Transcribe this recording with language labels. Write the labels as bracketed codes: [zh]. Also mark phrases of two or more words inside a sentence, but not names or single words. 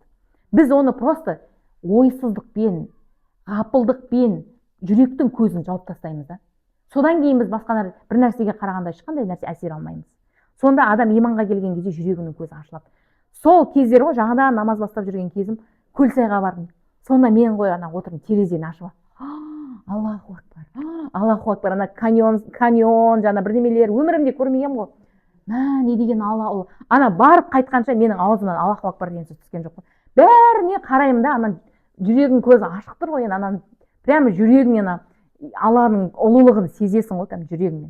[kk] Біз оны просто ойсыздықпен, ғапылдықпен жүректің көзін жауып тастаймыз да. Содан кейін біз басқа бір нәрсеге қарағанда ешқандай нәрсе әсер алмаймыз. Сонда адам иманға келген кезде жүрегінің көзі ашылады. Сол кездер ғой, жаңадан намаз бастап жүрген кезім, Көлсайға бардым. Сонда мен ғой отырдым, терезені ашып. [ar] الله أكبر. الله أكبر. [kk] Ана каньон, жаңа бірдемелер өмірімде көрмегем ғой. Не деген Алла. Ана барып қайтқанша менің аузымнан [ar] الله أكبر [kk] деген сөз түскен жоқ. Бәріне қараймын да, ана жүрегің көзі ашық тұр ғой, ана прямо жүрегіңнен Алланың ұлылығын сезесің ғой, жүрегіңнен.